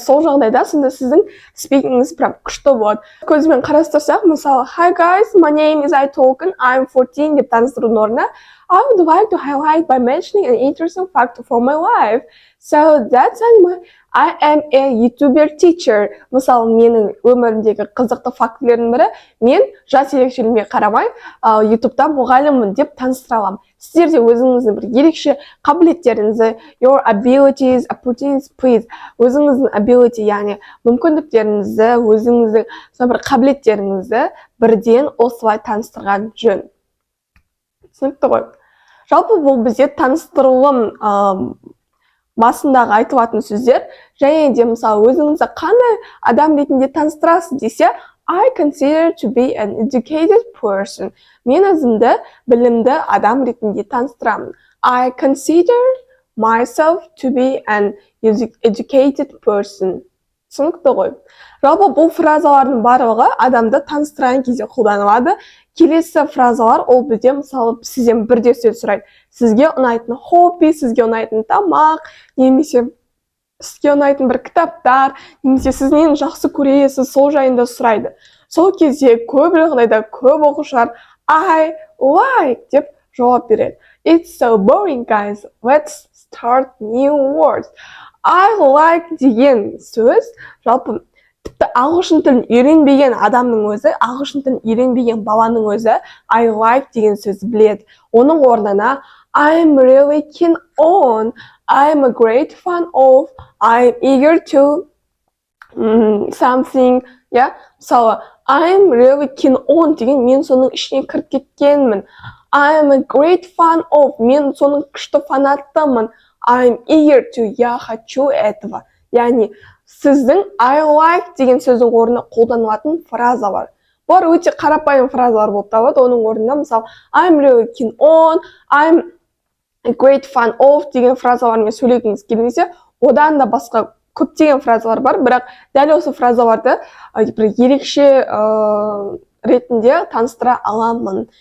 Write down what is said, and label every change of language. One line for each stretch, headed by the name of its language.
Kazakh: Сол жағдайда сонда сіздің спикингіңіз прям күшті болады. Көзбен қарастырсақ, мысалы,
English: Hi guys, my name is Айтолқын, I'm 14
Kazakh: деп таныстырудың орнына
English: I would like to highlight by mentioning an interesting fact from my life. So that's I am a YouTuber teacher.
Kazakh: Мысалы, менің өмірімдегі қызықты фактілердің бірі, мен жас ерекшелігіме қарамай, YouTube'да мұғаліммін деп таныстыра аламын. Сіздер де өзіңіздің бір ерекше қабілеттеріңізді,
English: your abilities, opportunities, please.
Kazakh: Өзіңіздің ability, яғни мүмкіндіктеріңізді, өзіңіздің бір қабілеттеріңізді бірден осылай таныстырған жөн. Түсінікті ғой. Жалпы бұл бізде таныстырылым басындағы айтылатын сөздер, және де мысалы өзіңізді қандай адам ретінде таныстырасыз десе,
English: I consider to be an educated person.
Kazakh: Мен өзімді білімді адам ретінде таныстырамын.
English: I consider myself to be an educated person.
Kazakh: Түсінікті ғой. Жалпы бұл фразалардың барлығы адамды таныстырған кезде қолданылады. Келесі фразалар ол бізде мысалы сізден бірде сөз сұрайды. Сізге ұнайтын хобби, сізге ұнайтын тамақ, немесе сізге ұнайтын бір кітаптар, немесе сіз нені жақсы көресіз, сол жайында сұрайды. Сол кезде көп жағдайда көп оқушылар
English: I like
Kazakh: деп жауап береді.
English: It's so boring, guys. Let's start new words. I like
Kazakh: деген сөз жалпы тіпті ағылшын тілін үйренбеген адамның өзі, ағылшын тілін үйренбеген баланың өзі I like деген сөз біледі.
English: Оның орнына I'm really keen on, I'm a great fan of, I'm eager to something.
Kazakh: Мысалы,
English: I'm really keen on
Kazakh: деген мен соның ішіне кіріп кеткенмін.
English: I'm a great fan of,
Kazakh: мен соның күшті фанаттымын.
English: I'm eager to,
Russian: я хочу этого.
Kazakh: Яғни, сіздің
English: I like
Kazakh: деген сөздің орнына қолданылатын фразалар. Бұлар өте қарапайым фразалар болып табылады. Оның орнына, мысалы,
English: I'm really keen on, I'm a great fan of
Kazakh: деген фразалармен сөйлегіңіз келмесе, одан да басқа көптеген фразалар бар, бірақ дәл осы фразаларды бір ерекше ретінде таныстыра аламын.